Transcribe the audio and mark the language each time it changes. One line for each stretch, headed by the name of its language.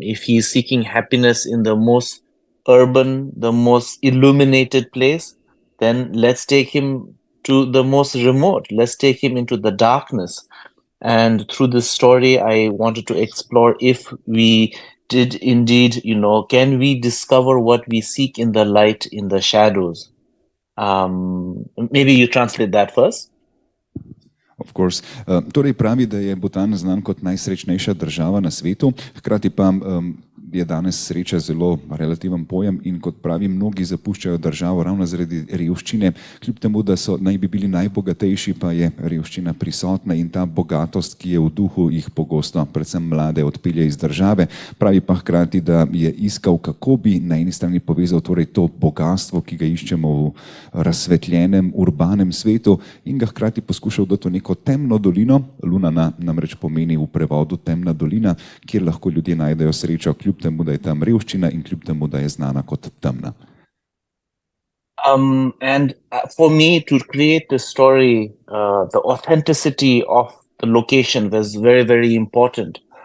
English: If he's seeking happiness in the most urban, the most illuminated place, then let's take him to the most remote. Let's take him into the darkness. And through this story, I wanted to explore if we did indeed, can we discover what we seek in the light, in the shadows? Maybe you translate that first. Of course.
Slovenian: Torej pravi, da je Bhutan znan kot najsrečnejša država na svetu, hkrati pa je danes sreča zelo relativen pojem in kot pravi, mnogi zapuščajo državo ravno zaradi revščine, kljub temu, da naj bi bili najbogatejši, pa je revščina prisotna in ta bogatost, ki je v duhu, jih pogosto, predvsem mlade, odpelje iz države. Pravi pa hkrati, da je iskal, kako bi na eni strani povezal torej to bogatstvo, ki ga iščemo v razsvetljenem, urbanem svetu, in ga hkrati poskušal dati v neko temno dolino. Lunana namreč pomeni v prevodu temna dolina, kjer lahko ljudje najdejo srečo, kljub temu, da je tam revščina in kljub temu, da je znana kot temna.
English: And for me to create the story, the authenticity of the location was very, very important.